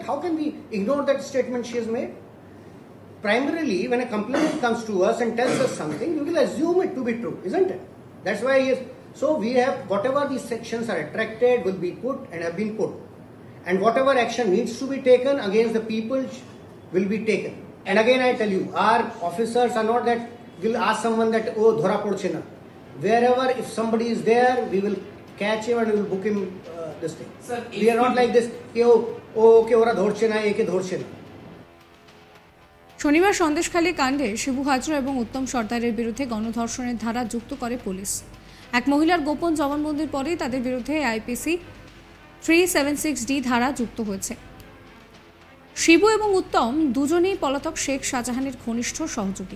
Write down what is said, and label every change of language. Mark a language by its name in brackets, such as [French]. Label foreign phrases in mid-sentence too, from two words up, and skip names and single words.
[English] How can we ignore that statement she has made? Primarily, when a complainant comes to us and tells us something, we will assume it to be true, isn't it? That's why he is So we have whatever these sections are attracted will be put and have been put, and whatever action needs to be taken against the people will be taken. And again I tell you, our officers are not that will ask someone that [Bangla] ও ধরা পড়ছে না. [English] Wherever if somebody is there, we will catch him and we will book him this thing. Sir, we are not like this [Bangla] কি ও ওকে ওরা ধরছে না একে ধরছে না. শনিবার সন্দেশখালী কাণ্ডে শিবু হাজরা এবং উত্তম সর্দারের বিরুদ্ধে গণধর্ষণের ধারা যুক্ত করে পুলিশ। এক মহিলার গোপন জবানবন্দির পরেই তাদের বিরুদ্ধে আইপিসি 376D ধারা যুক্ত হয়েছে। শিবু এবং উত্তম দুজনেই পলাতক শেখ শাহজাহানের ঘনিষ্ঠ সহযোগী।